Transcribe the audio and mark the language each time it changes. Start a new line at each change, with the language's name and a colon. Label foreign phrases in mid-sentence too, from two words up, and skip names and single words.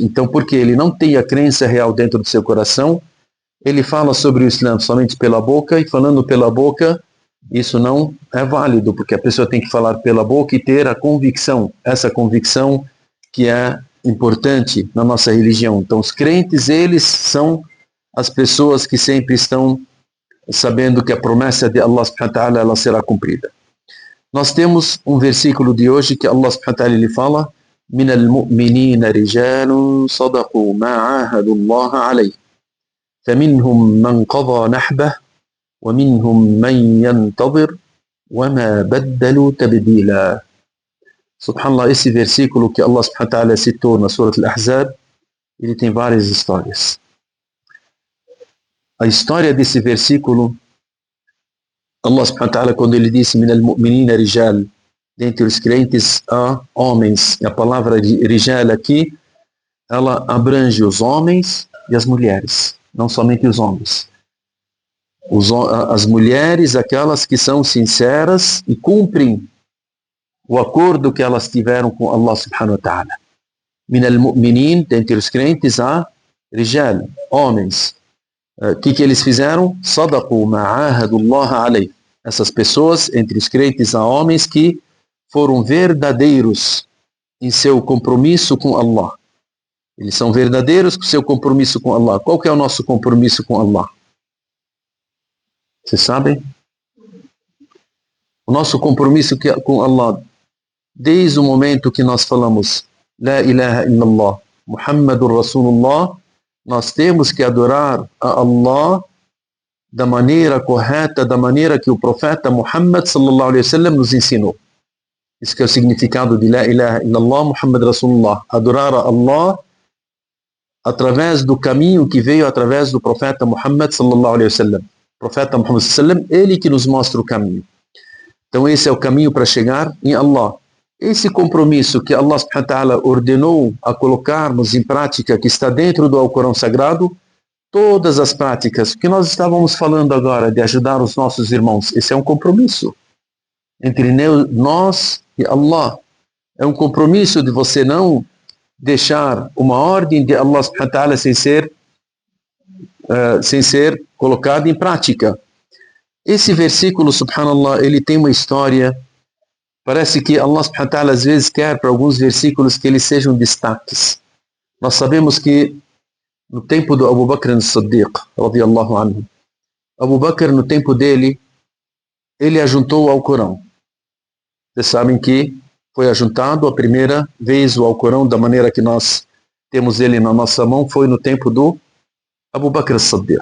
Portuguese: Então, porque ele não tem a crença real dentro do seu coração, ele fala sobre o Islã somente pela boca, e falando pela boca, isso não é válido, porque a pessoa tem que falar pela boca e ter a convicção, essa convicção que é importante na nossa religião. Então, os crentes, eles são as pessoas que sempre estão sabendo que a promessa de Allah
Arabic: سبحانه وتعالى,
Portuguese: ela será cumprida. Nós temos um versículo de hoje que Allah
Arabic: سبحانه وتعالى
Portuguese: ele fala:
Arabic: مِنَ الْمُؤْمِنِينَ رِجَالٌ صَدَقُوا مَا عَاهَدُوا اللَّهَ عَلَيْهِ فَمِنْهُمْ مَنْ قَضَى نَحْبَهُ وَمِنْهُمْ مَنْ يَنْتَظِرُ وَمَا بَدَّلُوا تَبْدِيلًا.
Portuguese: Subhanallah, esse versículo que Allah
Arabic: سبحانه وتعالى
Portuguese: citou na Surah Al-Ahzab, ele tem várias histórias. A história desse versículo,
Arabic: الله سبحانه وتعالى,
Portuguese: quando ele disse
Arabic: مِنَ الْمُؤْمِنِينَ رِجَالٌ,
Portuguese: dentre os crentes há homens, e a palavra de rijal aqui, ela abrange os homens e as mulheres, não somente os homens. As mulheres, aquelas que são sinceras e cumprem o acordo que elas tiveram com Allah
Arabic: سبحانه وتعالى. من المؤمنين,
Portuguese: dentre os crentes há rijal, homens. O que eles fizeram?
Arabic: صدقوا ما عاهدوا الله عليه.
Portuguese: Essas pessoas, entre os crentes há homens que foram verdadeiros em seu compromisso com Allah. Eles são verdadeiros com seu compromisso com Allah. Qual que é o nosso compromisso com Allah? Vocês sabem? O nosso compromisso com Allah, desde o momento que nós falamos
Arabic: لا إله إلا الله محمد رسول الله,
Portuguese: nós temos que adorar a Allah da maneira correta, da maneira que o profeta Muhammad
Arabic: صلى الله عليه وسلم
Portuguese: nos ensinou. Isso que é o significado de
Arabic: لا إله إلا الله محمد رسول الله.
Portuguese: Adorar a Allah através do caminho que veio através do profeta Muhammad
Arabic: صلى الله عليه وسلم.
Portuguese: O profeta Muhammad
Arabic: صلى الله عليه وسلم,
Portuguese: ele que nos mostra o caminho. Então esse é o caminho para chegar em Allah. Esse compromisso que Allah
Arabic: سبحانه وتعالى
Portuguese: ordenou a colocarmos em prática, que está dentro do Alcorão Sagrado, todas as práticas que nós estávamos falando agora, de ajudar os nossos irmãos, esse é um compromisso entre nós e Allah. É um compromisso de você não deixar uma ordem de Allah
Arabic: سبحانه وتعالى
Portuguese: sem ser colocada em prática. Esse versículo, subhanallah, ele tem uma história. Parece que Allah
Arabic: سبحانه وتعالى
Portuguese: às vezes quer para alguns versículos que eles sejam destaques. Nós sabemos que no tempo do Abu Bakr as-Siddiq,
Arabic: رضي الله عنه,
Portuguese: Abu Bakr, no tempo dele, ele ajuntou o Alcorão. Vocês sabem que foi ajuntado a primeira vez o Alcorão da maneira que nós temos ele na nossa mão, foi no tempo do Abu Bakr as-Siddiq.